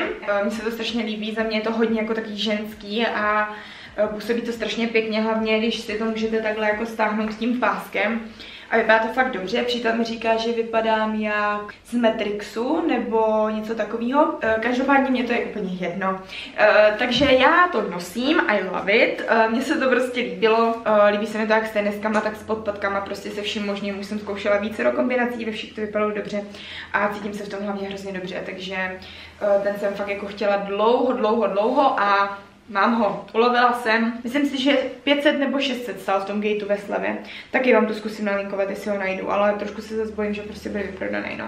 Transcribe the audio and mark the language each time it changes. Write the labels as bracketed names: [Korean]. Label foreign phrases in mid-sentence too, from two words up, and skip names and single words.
[Czech] Mně se to strašně líbí, za mě je to hodně jako taky ženský a působí to strašně pěkně, hlavně když si to můžete takhle jako stáhnout tím páskem. A vypadá to fakt dobře, přítel mi říká, že vypadám jak z Matrixu nebo něco takového. Každopádně mě to je úplně jedno. Takže já to nosím, [English] I love it. [Czech] Mně se to prostě líbilo. Líbí se mi to jak s teniskama, tak s podpatkama, prostě se vším možným. Už jsem zkoušela více kombinací, ve všech to vypadalo dobře a cítím se v tom hlavně hrozně dobře, takže ten jsem fakt jako chtěla dlouho a mám ho, ulovila jsem, myslím si, že 500 nebo 600 stál v tom Gateu ve slevě, taky vám to zkusím nalinkovat, jestli ho najdu, ale trošku se zase bojím, že prostě bude vyprodaný, no.